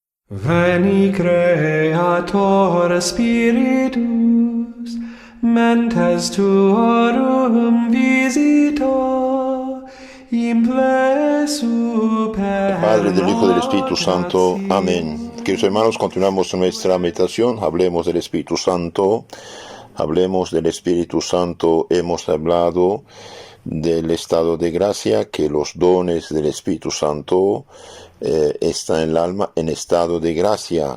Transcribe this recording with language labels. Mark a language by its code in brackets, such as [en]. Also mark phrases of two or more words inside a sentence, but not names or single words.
[la] Veni Creator Spiritus, mentes tuorum visita, imple super [es] Padre, del Hijo y del Espíritu Santo. [la] gratia. [es] Amén. Queridos hermanos, continuamos nuestra meditación. Hablemos del Espíritu Santo. Hablemos del Espíritu Santo. Hemos hablado del estado de gracia, que los dones del Espíritu Santo están en el alma en estado de gracia.